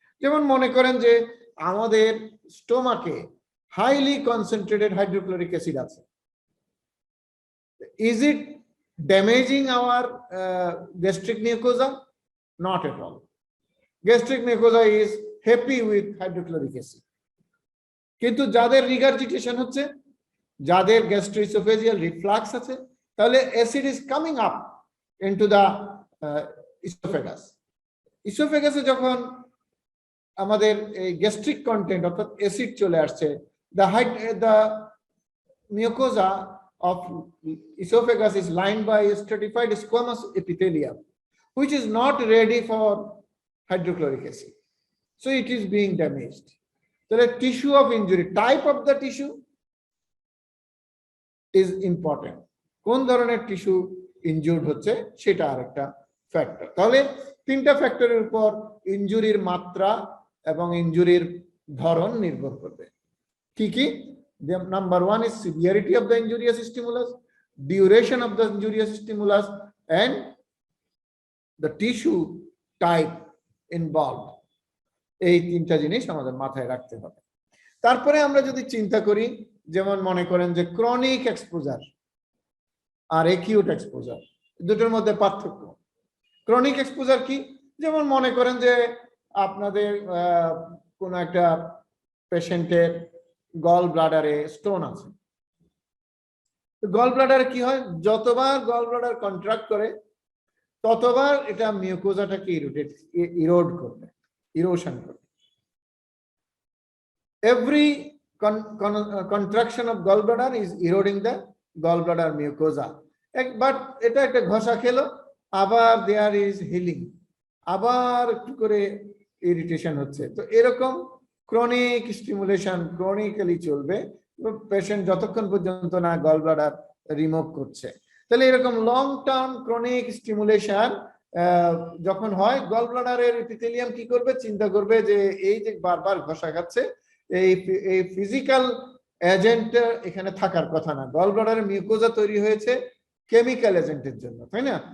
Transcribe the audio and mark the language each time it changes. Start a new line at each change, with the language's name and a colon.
Bangla: যেমন মনে করেন যে আমাদের স্টোমাকে হাইলি কনসেন্ট্রেটেড হাইড্রোক্লোরিক অ্যাসিড আছে,
English: Is it damaging our gastric mucosa? Not at all. Gastric mucosa is happy with hydrochloric acid.
Bangla: কিন্তু যাদের রিগার্জিটেশন হচ্ছে, যাদের গ্যাস্ট্রোইসোফেজিয়াল রিফ্লাক্স আছে, তাহলে
English: Acid is coming up into the esophagus.
Bangla: ইসোফেগাসে যখন আমাদের এই গ্যাস্ট্রিক কন্টেন্ট অর্থাৎ অ্যাসিড চলে আসছে,
English: The mucosa of esophagus is lined by a stratified squamous epithelium, which is not ready for hydrochloric acid, so it is being damaged. The tissue of injury, type of the tissue is important.
Bangla: কোন ধরনের tissue injured হচ্ছে সেটা আরেকটা factor. তাহলে তিনটা ফ্যাক্টরের উপর ইনজুরির মাত্রা এবং ইনজুরির ধরন নির্ভর করবে। কি কি?
English: Number one is severity of the injurious stimulus, duration of the injurious stimulus, and the tissue type involved.
Bangla: এই তিনটা জিনিস আমাদের মাথায় রাখতে হবে। তারপরে আমরা যদি চিন্তা করি, যেমন মনে করেন যে ক্রনিক এক্সপোজার আর একিউট এক্সপোজার, দুটোর মধ্যে পার্থক্য। ক্রনিক এক্সপোজার কি? যেমন মনে করেন যে আপনাদের কোন একটা পেশেন্টের গল ব্লাডারে স্টোন আছে। গল ব্লাডারে কি হয়? যতবার গল ব্লাডার কন্ট্রাক্ট করে ততবার এটা মিউকোজাটাকে ইরোড করবে, ইরোশন করবে।
English: Every contraction of gallbladder is eroding the gallbladder mucosa. But
Bangla: এটা একটা ঘষা খেলো, আবার
English: there is healing,
Bangla: আবার একটু করে ইরিটেশন হচ্ছে। তো এরকম ক্রনিক স্টিমুলেশন ক্রনিক্যালি চলবে পেশেন্ট যতক্ষণ পর্যন্ত না গল ব্লাডার রিমুভ করছে। তাহলে এরকম লং টার্ম ক্রনিক স্টিমুলেশন যখন হয়, গল ব্লাডারের এপিথেলিয়াম কি করবে, চিন্তা করবে যে এই যে বারবার ঘষা খাচ্ছে, এই ফিজিক্যাল এজেন্ট এখানে থাকার কথা না, গল ব্লাডারের মিউকোজা তৈরি হয়েছে কেমিক্যাল এজেন্টের জন্য, তাই না?